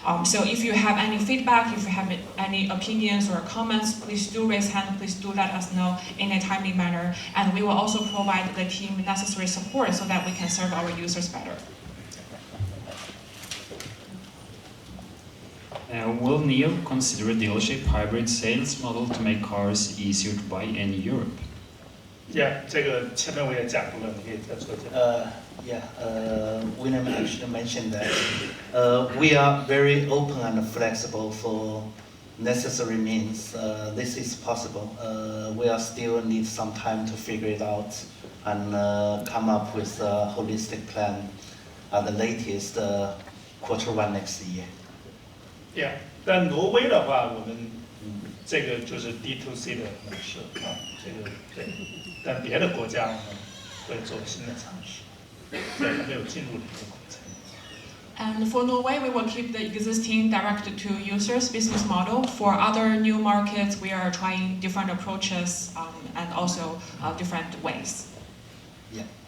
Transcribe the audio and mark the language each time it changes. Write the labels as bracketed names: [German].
[English] So if you have any feedback, if you have any opinions or comments, please do raise hand, please do let us know in a timely manner, and we will also provide the team necessary support so that we can serve our users better. Will NIO consider a dealership hybrid sales model to make cars easier to buy in Europe? [Chinese] Yeah, 这个前面我也讲过了，你可以再说一下。 [English] William actually mentioned that we are very open and flexible for necessary means. This is possible. We are still need some time to figure it out and come up with a holistic plan at the latest Q1 next year. [Chinese] Yeah， 但挪威的话，我们这个就是 D2C 的模式啊，这个对。但别的国家我们会做新的尝试，对，还没有进入的一个过程。 [English] And for Norway, we will keep the existing direct-to-users business model. For other new markets, we are trying different approaches and also different ways. Yeah.